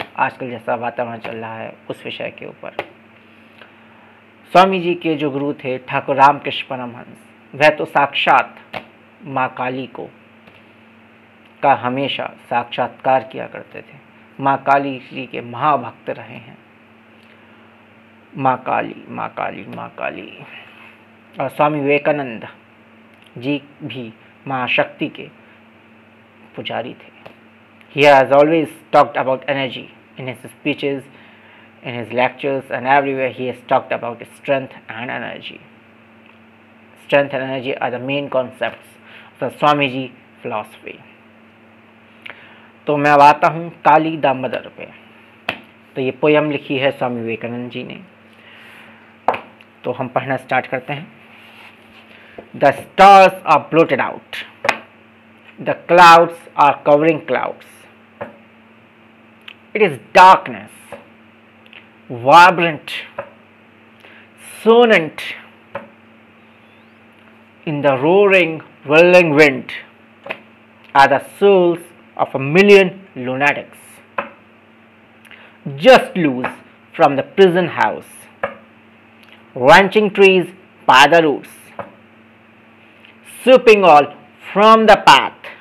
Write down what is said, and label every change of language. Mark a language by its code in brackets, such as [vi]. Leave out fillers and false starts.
[hi] आजकल जैसा वातावरण चल रहा है उस विषय के ऊपर। स्वामी जी के जो गुरु थे ठाकुर रामकृष्ण परमहंस, वह तो साक्षात माँ काली का हमेशा साक्षात्कार किया करते थे। माँ काली जी के महाभक्त रहे हैं। माँ काली माँ काली माँ काली। और स्वामी विवेकानंद जी भी महाशक्ति के पुजारी थे। [en] He has always talked about energy in his speeches, in his lectures, and everywhere he has talked about strength and energy. Strength and energy are the main concepts of the Swamiji philosophy. [hi] तो मैं अब आता हूँ काली दामोदर पे। तो ये poem लिखी है स्वामी विवेकानंद जी ने। तो हम पढ़ना स्टार्ट करते हैं। [en] The stars are blotted out. The clouds are covering clouds. It is darkness, vibrant, sonant in the roaring, whirling wind are the souls of 1,000,000 lunatics, just loose from the prison house, wrenching trees by the roots, sweeping all from the path.